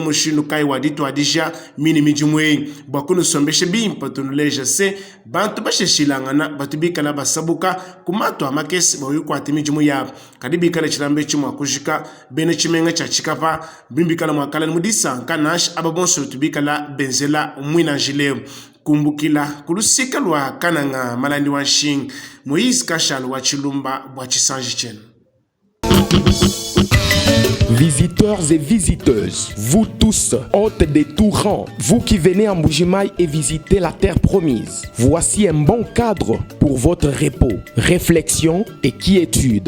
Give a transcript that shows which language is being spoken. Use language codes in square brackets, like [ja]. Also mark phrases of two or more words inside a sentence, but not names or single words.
[lua] mushindu kai wadito adija mini mijumwe bakunu sombeshe bimpa tunuleja se bantu basheshilangana batubikala basabuka kumato amakesi bawikwata mijumu yabo kadibikala chilambe chimwa kujika bene chimenga cha chikapa bimbikala mwakala mudisa kanash ababonso tubikala benzela mwina jileo kumbukila kulusika lwa kananga malandi wa shing Moïse Kachal wa Chilumba bwa chisanji chenu. [fr] Visiteurs et visiteuses, vous tous, hôtes des tout rangs, vous qui venez en Mbujimaï et visiter la terre promise, voici un bon cadre pour votre repos, réflexion et quiétude.